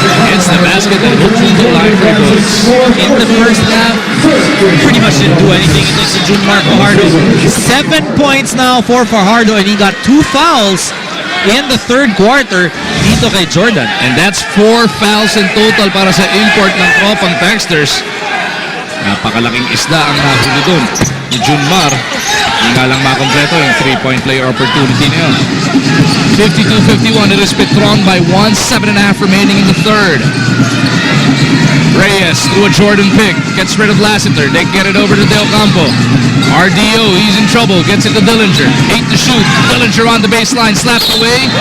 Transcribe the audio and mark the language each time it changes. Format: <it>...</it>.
<en>Hits the basket and goes to the line for goals. In the first half, pretty much didn't do anything against the Junmar Fajardo. 7 points now for Fajardo and he got 2 fouls in the third quarter</en> <tl>dito kay Jordan.</tl> <en>And that's 4 fouls in total</en> <tl>para sa import ng tropang Texters. Napakalaking isda ang nahuli doon ni Junmar. Hindi nga lang makompleto yung 3-point play opportunity na yun.</tl> <en>52-51, it is Petron by 1, 7.5 remaining in the third. Reyes through a Jordan pick, gets rid of Lassiter. They get it over to Del Campo. RDO, he's in trouble, gets it to Dillinger. 8 to shoot, Dillinger on the baseline, slapped away.</en>